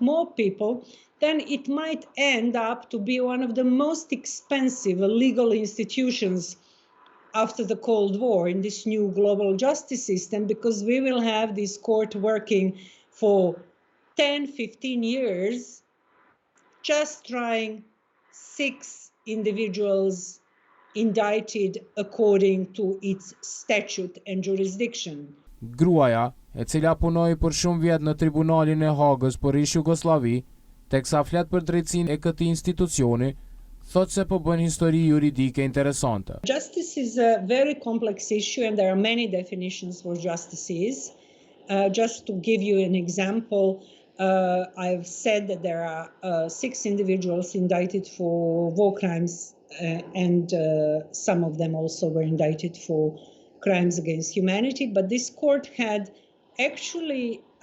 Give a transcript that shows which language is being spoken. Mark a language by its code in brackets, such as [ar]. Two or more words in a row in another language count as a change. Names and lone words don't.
[en] more people, then it might end up to be one of the most expensive legal institutions after the Cold War in this new global justice system, because we will have this court working for 10, 15 years, just trying 6 individuals indicted according to its statute and jurisdiction. [sq] Gruaja, e cila punoi për shumë vjet në Tribunalin e Hagës për ish-Jugosllavi, teksa flet për drejtësinë e këtij institucioni, thot se po bën histori juridike interesante. [en] Justice is a very complex issue and there are many definitions for justice is. Just to give you an example, I've said that there are 6 individuals indicted for war crimes and some of them also were indicted for crimes against humanity, but this court had actually